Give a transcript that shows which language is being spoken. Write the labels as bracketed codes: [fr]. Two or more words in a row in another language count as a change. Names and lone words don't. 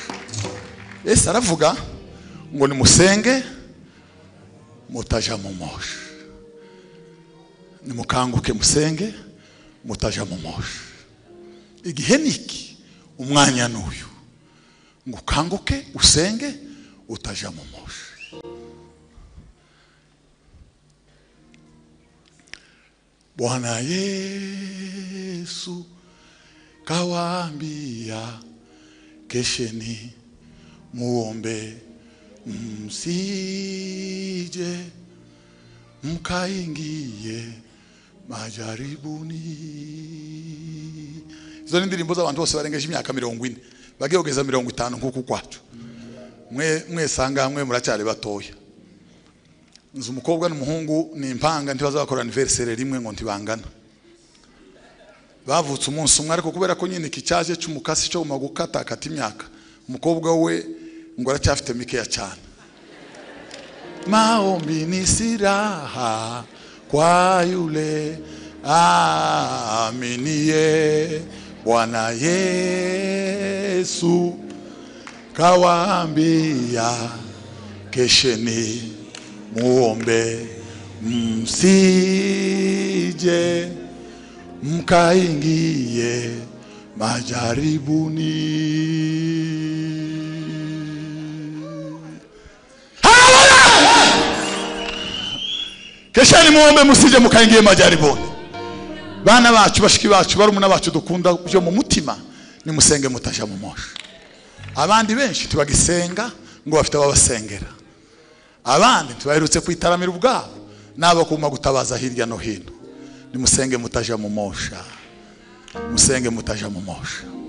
[rn] Yesu aravuga ngo nimusenge mutaja mu mosha. Nimukanguke musenge mutaja mu mosha. Igihe niki umwanya n'uyu ngo kanguke usenge utaja mu mosha. [sw] Bwana Yesu kawaambia kesheni muombe msije mkaingie majaribuni. [rn] Izo ndirimbo z'abantu bose barengeje imyaka 40 bagiyogeza 50 nkuko kwacu. Mwe sanga mwe muracyari batoya. Nzu umukobwa n'umuhungu ni impanga ntibazakora anniversaire rimwe ngo ntibangana. Bavutse umunsi umwe ariko kubera ko nyine ikicyaje cy'umukasi cyo magukata kata imyaka. Umukobwa we ngo aracyafite mikeya cyane. [sw] Maombi ni silaha kwa yule aminie. Bwana Yesu kawaambia kesheni muombe msije mkaingie majaribuni. Kesheni muombe msije mkaingie majaribuni. [rn] Bana bacu bashiki bacu barumuna bacu dukunda byo mu mutima ni musenge mutaja mu mosha. Abandi benshi tubagisenga ngo bafite ababasengera. Abandi tubaherutse kwitaramira ubwabo nabo kuma gutabaza hirya no hino. Ni musenge mutaja mu mosha. Musenge mutaja mu mosha.